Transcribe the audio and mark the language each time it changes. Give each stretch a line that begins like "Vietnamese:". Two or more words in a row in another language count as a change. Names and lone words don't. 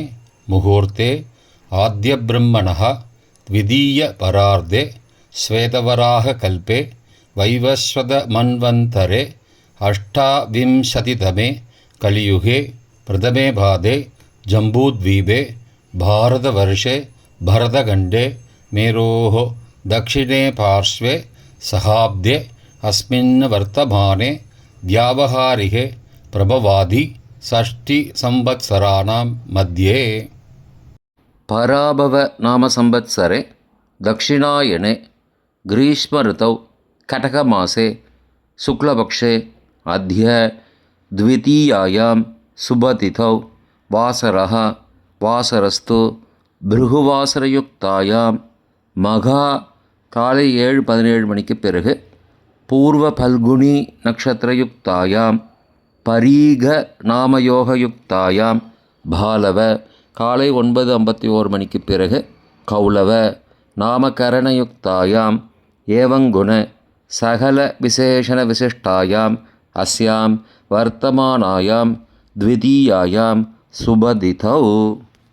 Sanskrit: मुहूर्ते आद्य ब्रह्मणः द्वितीय परार्धे श्वेतवराह कल्पे वैवस्वत मन्वन्तरे अष्टाविंशतितमे कलियुगे प्रथमे पादे जम्बूद्वीपे भारतवर्षे भरतखण्डे मेरोः दक्षिणे पार्श्वे सहाब्दे अस्मिन् वर्तमाने व्यावहारिके प्रभवादि षष्टिसंवत्सराणां मध्ये पराभव नाम संवत्सरे दक्षिणायने ग्रीष्म ऋतौ कटकमासे शुक्लपक्षे अद्य द्वितीयायां शुभतिथौ वासरः वासरस्तु भृगुवासरयुक्तायां मघा காலை 7:17
Tamil: மணிக்கு பிறகு
Sanskrit: पूर्व फल्गुनी नक्षत्रयुक्तायां परिघ नामयोगयुक्तायां बालव
Tamil: காலை 9:51 மணிக்கு பிறகு
Sanskrit: कौलव नामकरणयुक्तायां एवंगुण सकल विशेषण विशिष्टायां अस्यां वर्तमानायां द्वितीयायां शुभतिथौ.